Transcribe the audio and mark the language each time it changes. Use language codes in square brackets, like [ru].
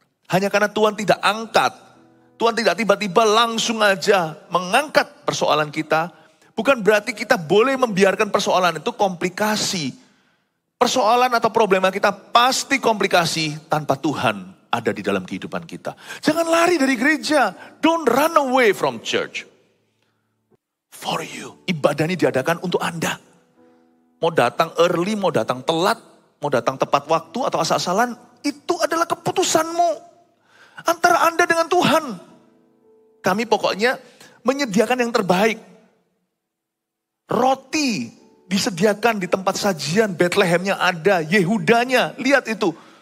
[id] Hanya karena Tuhan tidak angkat. Tuhan tidak tiba-tiba langsung aja mengangkat persoalan kita. Bukan berarti kita boleh membiarkan persoalan itu komplikasi. Persoalan atau problema kita pasti komplikasi tanpa Tuhan ada di dalam kehidupan kita. Jangan lari dari gereja. [en] Don't run away from church. For you. [id] Ibadah ini diadakan untuk Anda. Mau datang early, mau datang telat, mau datang tepat waktu atau asal-asalan, itu adalah keputusanmu. Antara Anda dengan Tuhan. Kami pokoknya menyediakan yang terbaik. Roti disediakan di tempat sajian, Bethlehemnya ada, Yehudanya, lihat itu.